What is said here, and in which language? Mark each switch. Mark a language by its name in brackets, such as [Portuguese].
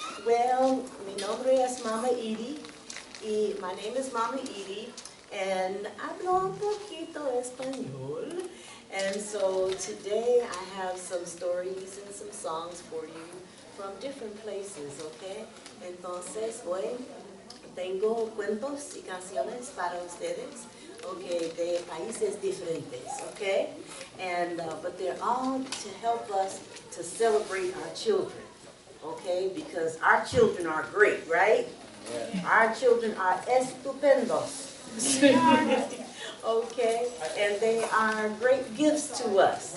[English] Well, [Spanish] mi nombre es Mama Edie, y [English] my name is Mama Edie, and [Spanish] hablo un poquito español. [English] And so today I have some stories and some songs for you from different places, okay? [Spanish] Entonces hoy tengo cuentos y canciones para ustedes, okay, de países diferentes, okay? [English] And but they're all to help us to celebrate our children, okay? Because our children are great, right? Yeah. Our children are estupendos. Okay, and they are great gifts to us.